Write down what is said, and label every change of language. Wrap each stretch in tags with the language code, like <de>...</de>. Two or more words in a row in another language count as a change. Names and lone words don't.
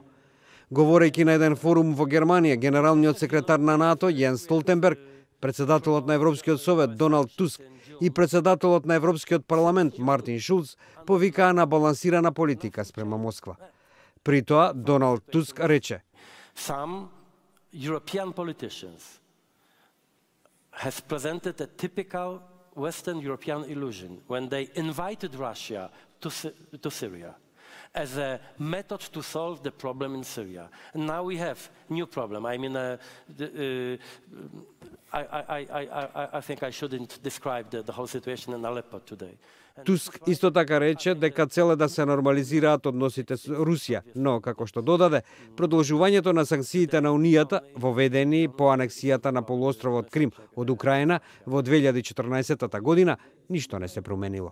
<mk>Говорејќи на еден форум во Германија, генералниот секретар на НАТО Јенс Столтенберг, председателот на Европскиот совет Доналд Туск и председателот на Европскиот парламент Мартин Шулц повикаа на балансирана политика спрема Москва. При тоа Доналд Туск рече:</mk> <en>Some European politicians has presented a typical Western European illusion when they invited Russia to Syria as a method to solve the problem in Syria. And now we have new problem. I mean, I think I shouldn't describe the whole situation in Aleppo today.</en> <mk>Туск исто така рече дека цел е да се нормализираат односите со Русија, но како што додаде, продолжувањето на санкциите на Унијата, воведени по анексијата на полуостровот Крим од Украина во 2014 година, ништо не се променило.</mk>